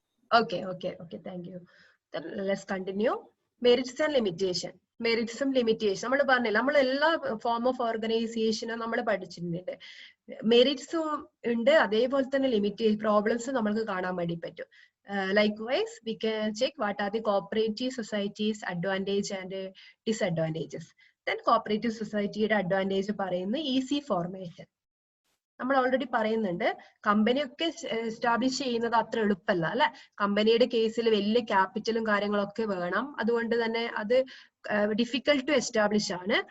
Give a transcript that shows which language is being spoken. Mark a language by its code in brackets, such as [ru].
[en] Okay okay okay, thank you. Let's continue. Merits and limitation. [ml] മെറിറ്റ്സും limitation നമ്മൾ പറഞ്ഞില്ല, നമ്മൾ എല്ലാ ഫോം ഓഫ് ഓർഗനൈസേഷനും നമ്മൾ പഠിച്ചിട്ടുണ്ട്. മെറിറ്റ്സും ഉണ്ട്, അതേപോലെ തന്നെ പ്രോബ്ലംസും നമുക്ക് കാണാൻ വേണ്ടി പറ്റും. [en] Likewise, we can check what are the cooperative societies advantage and disadvantages. [ml] Then cooperative societyയുടെ advantage പറയുന്നത് ഈസി ഫോർമേഷൻ. നമ്മൾ ഓൾറെഡി പറയുന്നുണ്ട്, കമ്പനിയൊക്കെ എസ്റ്റാബ്ലിഷ് ചെയ്യുന്നത് അത്ര എളുപ്പമല്ല അല്ലെ. കമ്പനിയുടെ കേസിൽ വലിയ ക്യാപിറ്റലും കാര്യങ്ങളൊക്കെ വേണം, അതുകൊണ്ട് തന്നെ അത് [en] difficult to establish [ml] ആണ്.